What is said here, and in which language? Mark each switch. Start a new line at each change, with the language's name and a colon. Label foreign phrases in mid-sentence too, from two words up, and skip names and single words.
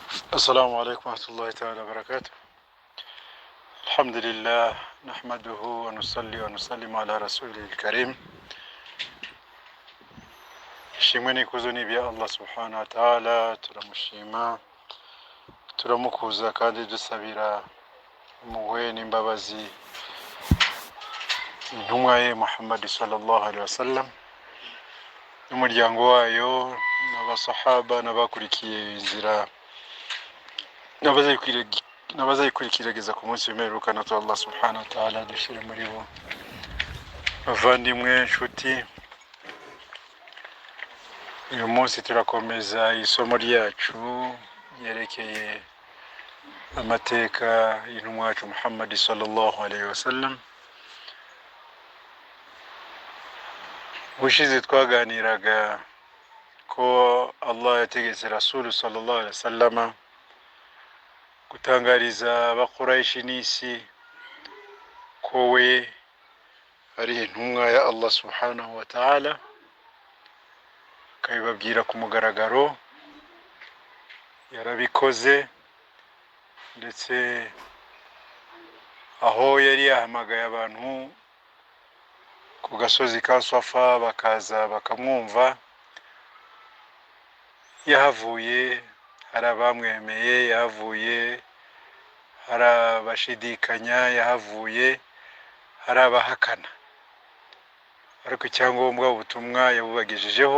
Arabic: السلام عليكم ورحمة الله تعالى وبركاته. الحمد لله نحمده ونصلي ونسلم على رسوله الكريم.
Kinyarwanda: Shimweni kuzuni bya Allah
Arabic: سبحانه وتعالى,
Kinyarwanda: turamushima turamukuza kandi dusabira umuwe n'imbabazi intumwa ye Muhammad
Arabic: صلى الله عليه وسلم
Kinyarwanda: n'umuryango wayo n'abasahaba n'abakurikiye inzira n'abazayikurikirageza ku munsi w'imperuka na Allah
Arabic: سبحانه وتعالى
Kinyarwanda: dushire muri bo. Bavandimwe nshuti, uyu munsi turakomeza isomo ryacu yerekeye amateka y'intumwa yacu Muhammad
Arabic: صلى الله عليه وسلم.
Kinyarwanda: Ubushize twaganiraga ko Allah yategetse Rasul
Arabic: صلى الله عليه وسلم
Kinyarwanda: gutangariza abakuraishi n'isi ko we ari intumwa ya Allah
Arabic: سبحانه وتعالى,
Kinyarwanda: akabibabwira ku mugaragaro. Yarabikoze, ndetse aho yari yahamagaye abantu ku gasozi ka Safa bakaza bakamwumva, yahavuye hari abamwemeye, yahavuye hari abashidikanya, yahavuye hari abahakana, ariko icyangombwa ubutumwa yabubagejejeho.